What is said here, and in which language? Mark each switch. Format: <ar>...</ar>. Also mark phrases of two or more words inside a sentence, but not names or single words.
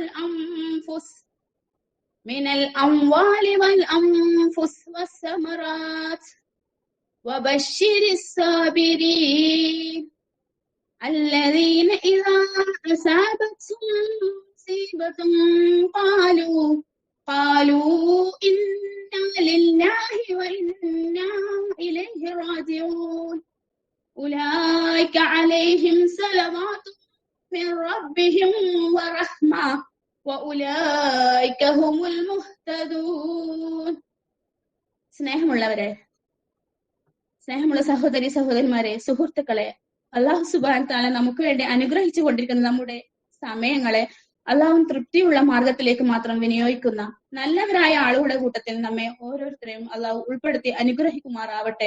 <ar>والأنفس والثمرات وبشر الصابرين الذين إذا أصابتهم مصيبة قالوا إنا لله وإنا إليه راجعون. أولئك عليهم صلوات من ربهم ورحمة وأولئك هم المهتدون.</ar> <ml>സ്നേഹമുള്ളവരെ, സ്നേഹമുള്ള സഹോദരി സഹോദരന്മാരെ, സുഹൃത്തുക്കളെ,</ml> <ar>الله سبحانه تعالى</ar> <ml>നമുക്ക് വേണ്ടി അനുഗ്രഹിച്ചു കൊണ്ടിരിക്കുന്ന നമ്മുടെ സമയങ്ങളെ അല്ലാഹു തൃപ്തിയുള്ള മാർഗത്തിലേക്ക് മാത്രം വിനിയോഗിക്കുന്ന നല്ലവരായ ആളുകളുടെ കൂട്ടത്തിൽ നമ്മെ ഓരോരുത്തരെയും അല്ലാഹു ഉൾപ്പെടുത്തി അനുഗ്രഹിക്കുമാറാവട്ടെ.</ml>